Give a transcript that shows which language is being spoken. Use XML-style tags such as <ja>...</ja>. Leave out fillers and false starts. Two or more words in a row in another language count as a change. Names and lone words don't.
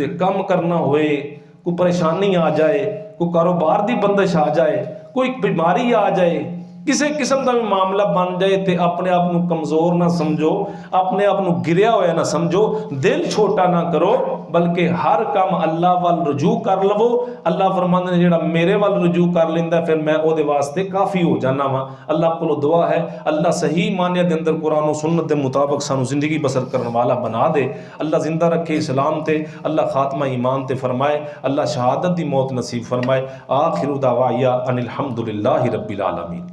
<pa>ਕੰਮ ਕਰਨਾ ਹੋਏ, ਕੋਈ ਪਰੇਸ਼ਾਨੀ ਆ ਜਾਏ, ਕੋਈ ਕਾਰੋਬਾਰ ਦੀ ਬੰਦਸ਼ ਆ ਜਾਏ, ਕੋਈ ਬਿਮਾਰੀ ਆ ਜਾਏ, ਕਿਸੇ ਕਿਸਮ ਦਾ ਵੀ ਮਾਮਲਾ ਬਣ ਜਾਏ ਤੇ ਆਪਣੇ ਆਪ ਨੂੰ ਕਮਜ਼ੋਰ ਨਾ ਸਮਝੋ, ਆਪਣੇ ਆਪ ਨੂੰ ਗਿਰਿਆ ਹੋਇਆ ਨਾ ਸਮਝੋ, ਦਿਲ ਛੋਟਾ ਨਾ ਕਰੋ, ਬਲਕਿ ਹਰ ਕੰਮ ਅੱਲਾਹ ਵੱਲ ਰਜੂ ਕਰ ਲਵੋ। ਅੱਲਾਹ ਫਰਮਾਉਂਦੇ ਨੇ ਜਿਹੜਾ ਮੇਰੇ ਵੱਲ ਰਜੂ ਕਰ ਲੈਂਦਾ ਫਿਰ ਮੈਂ ਉਹਦੇ ਵਾਸਤੇ ਕਾਫੀ ਹੋ ਜਾਣਾ ਵਾ। ਅੱਲਾਹ ਕੋਲੋਂ ਦੁਆ ਹੈ ਅੱਲਾਹ ਸਹੀ ਮਾਨਿਆ ਦੇ ਅੰਦਰ ਕੁਰਾਨ ਸੁन्नत ਦੇ ਮੁਤਾਬਕ ਸਾਨੂੰ ਜ਼ਿੰਦਗੀ ਬਸਰ ਕਰਨ ਵਾਲਾ ਬਣਾ ਦੇ। ਅੱਲਾਹ ਜ਼ਿੰਦਾ ਰੱਖੇ ਇਸਲਾਮ ਤੇ, ਅੱਲਾਹ ਖਾਤਮਾ ਈਮਾਨ ਤੇ ਫ਼ਰਮਾਏ, ਅੱਲਾਹ ਸ਼ਹਾਦਤ ਦੀ ਮੌਤ ਨਸੀਬ ਫ਼ਰਮਾਏ।</pa> <ar>آخر دعوانا أن الحمد لله رب العالمين.</ar>